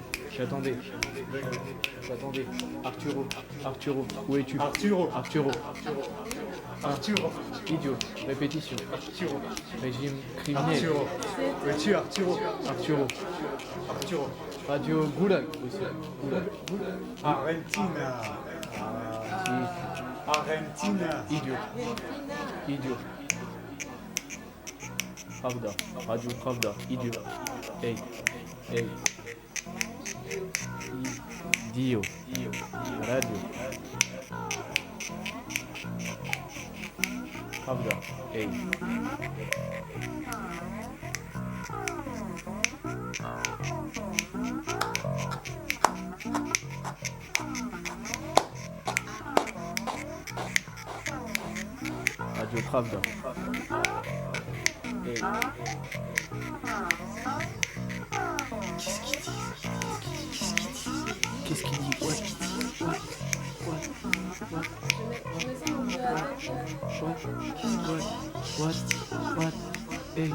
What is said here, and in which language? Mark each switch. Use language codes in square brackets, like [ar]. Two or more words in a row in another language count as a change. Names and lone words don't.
[fr] J'attendais. Arturo. Où es-tu? Arturo. Idiot. Répétition. Régime criminel. Arturo. Où es-tu, Arturo? Arturo. Radio Goulag aussi. Argentina. Argentina. Idiot. Pravda. Radio Pravda. Idiot. Hey. Idio. Radio. Pravda. Hey. Radio Pravda. Hey. Qu'est-ce qu'il dit? What? Hey.